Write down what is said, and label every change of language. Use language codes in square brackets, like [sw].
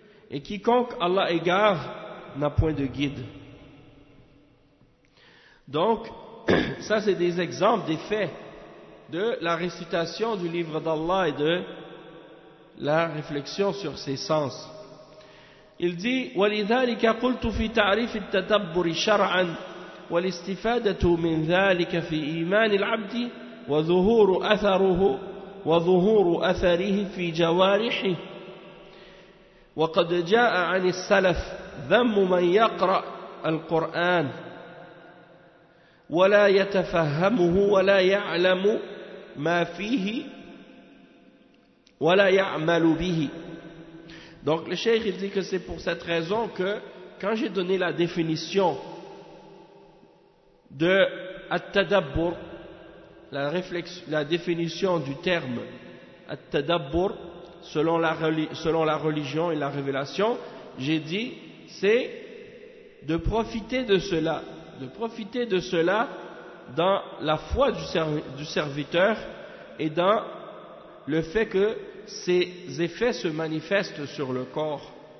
[fr] Et quiconque Allah égare n'a point de guide. Donc, ça c'est des exemples, des faits de la récitation du livre d'Allah et de la réflexion sur ses sens. Il dit, [ar] وَلِذَلِكَ قُلْتُ فِي تَعْرِفِ التَّدَبُّرِ شَرْعًا وَالِاسْتِفَادَةُ مِنْ ذَلِكَ فِي إِيمَانِ الْعَبْدِ وَظُهُورُ أَثَرُهُ وَظُهُورُ أَثَرِهِ فِي جَوَارِحِهِ وَقَدْ جَاءَ عَنِ السَّلَفِ ذم من يقرأ القرآن ولا يتفهمه ولا يعلم ما فيه ولا يعمل به. [fr] Donc le cheikh il dit que c'est pour cette raison que quand j'ai donné la définition de at-tadabbur, la réflexion, la définition du terme at-tadabbur selon la religion et la révélation, j'ai dit c'est de profiter de cela, dans la foi du serviteur et dans le fait que ses effets se manifestent sur le corps.